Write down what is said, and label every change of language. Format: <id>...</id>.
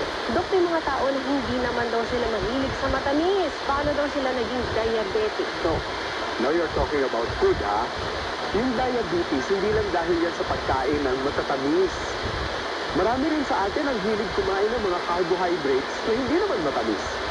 <tl>Dok, may mga tao na hindi naman daw sila mahilig sa matamis. Paano daw sila naging diabetic, Dok?</tl> <en>Now you're talking about food, ha?</en> <tl>Yung diabetes, hindi lang dahil yan sa pagkain ng matatamis. Marami rin sa atin ang hilig kumain ng mga carbohydrates na hindi naman matamis.</tl>